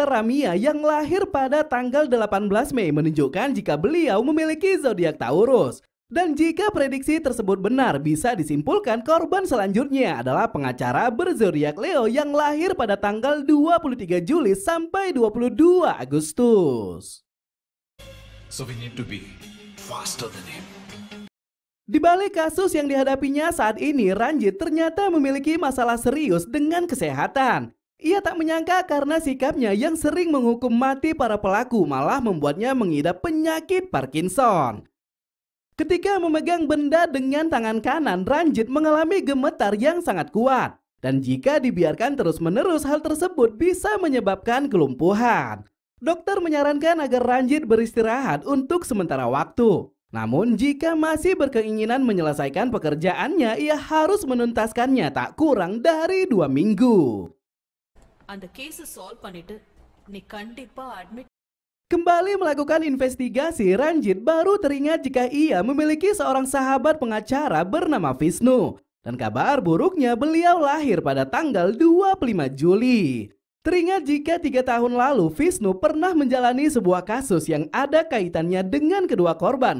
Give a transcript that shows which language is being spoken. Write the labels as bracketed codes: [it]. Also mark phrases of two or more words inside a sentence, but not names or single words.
[id] Ramia yang lahir pada tanggal 18 Mei menunjukkan jika beliau memiliki zodiak Taurus. Dan jika prediksi tersebut benar, bisa disimpulkan korban selanjutnya adalah pengacara berzodiak Leo yang lahir pada tanggal 23 Juli sampai 22 Agustus. [en] So we need to be faster than him. [id] Di balik kasus yang dihadapinya saat ini, Ranjit ternyata memiliki masalah serius dengan kesehatan. Ia tak menyangka karena sikapnya yang sering menghukum mati para pelaku malah membuatnya mengidap penyakit Parkinson. Ketika memegang benda dengan tangan kanan, Ranjit mengalami gemetar yang sangat kuat. Dan jika dibiarkan terus-menerus, hal tersebut bisa menyebabkan kelumpuhan. Dokter menyarankan agar Ranjit beristirahat untuk sementara waktu. Namun jika masih berkeinginan menyelesaikan pekerjaannya, ia harus menuntaskannya tak kurang dari 2 minggu. [ta] அந்த [en] case solve [ta] பண்ணிட்டு நீ கண்டிப்பா அட்மிட். [id] Kembali melakukan investigasi, Ranjit baru teringat jika ia memiliki seorang sahabat pengacara bernama Vishnu. Dan kabar buruknya beliau lahir pada tanggal 25 Juli. Teringat jika 3 tahun lalu Vishnu pernah menjalani sebuah kasus yang ada kaitannya dengan kedua korban.